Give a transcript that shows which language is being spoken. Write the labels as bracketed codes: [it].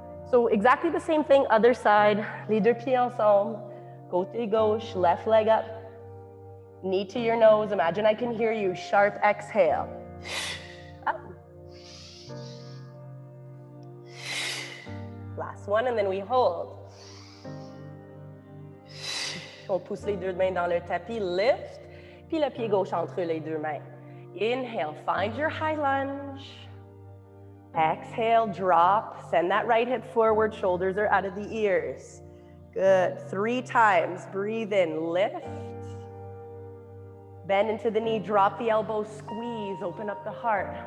[en] So exactly the same thing, other side, [fr] les deux pieds ensemble, côté gauche, [en] left leg up, knee to your nose, imagine I can hear you, sharp exhale. Up. Last one, and then we hold. [fr] On pousse les deux mains dans le tapis, lift, puis le pied gauche entre les deux mains. [en] Inhale, find your high lunge. Exhale, drop, send that right hip forward, shoulders are out of the ears. Good, 3 times, breathe in, lift. Bend into the knee, drop the elbow, squeeze, open up the heart.